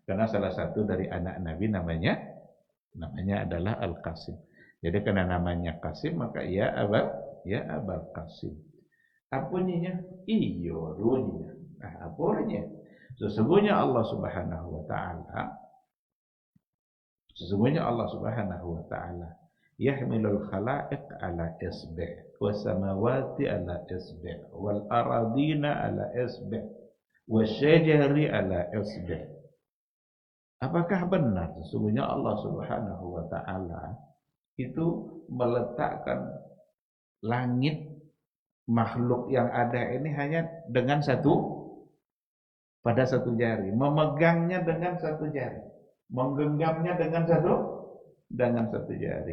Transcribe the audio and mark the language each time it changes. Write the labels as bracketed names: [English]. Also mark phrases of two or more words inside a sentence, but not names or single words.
[Indonesian] Karena salah satu dari anak Nabi namanya adalah Al-Qasim. Jadi karena namanya Qasim maka ya Abul Qasim. Apa bunyinya? Iyo bunyinya. Apa bunyinya? Sesungguhnya [Arabic] الله سبحانه وتعالى يحمل الخلائق على إصبع والسماوات على إصبع والأرضين على إصبع والشجر على إصبع'. [Indonesian] Apakah benar sesungguhnya Allah [Arabic] سبحانه وتعالى [Indonesian] itu meletakkan langit makhluk yang ada ini hanya dengan pada satu jari, memegangnya dengan satu jari, menggenggamnya dengan satu jari.